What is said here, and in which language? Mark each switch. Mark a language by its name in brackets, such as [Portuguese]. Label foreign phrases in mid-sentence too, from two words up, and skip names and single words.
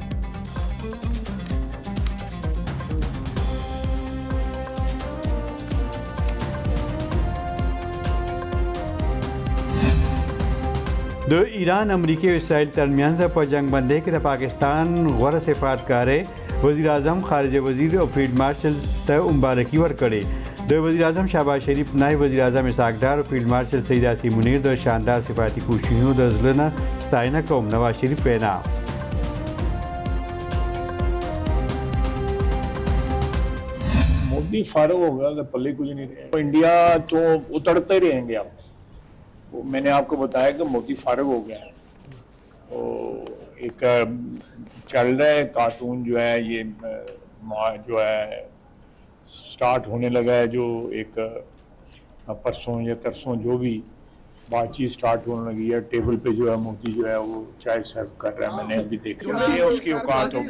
[Pashto] د ایران، امریکای او اسرائیل ترمنځ په جنگ بندۍ کې د پاکستان غوره سفارتکارۍ وزیر اعظم، خارجه وزیر او فیلډ مارشل ته مبارکي ورکړې. د وزیر اعظم شهباز شریف، نائب وزیر اعظم اسحاق ډار او فیلډ مارشل سید یاسین منیر د شاندار سفارتي کوششونو د زړه نه ستاینه کوم. نواز شریف وینا [Urdu] مودی فارغ ہو گیا، پلے کچھ نہیں رہے. انڈیا تو اترتے رہیں گے. آپ میں نے آپ کو بتایا کہ مودی فارغ ہو گیا ہے. تو ایک چل رہا ہے کارٹون جو ہے یہ جو ہے اسٹارٹ ہونے لگا ہے، جو ایک پرسوں یا ترسوں جو بھی بات چیت اسٹارٹ ہونے لگی ہے، ٹیبل پہ جو ہے مودی جو ہے وہ چائے سرو کر رہا ہے، میں نے ابھی دیکھا، یہ اس کی اوقات ہوگی.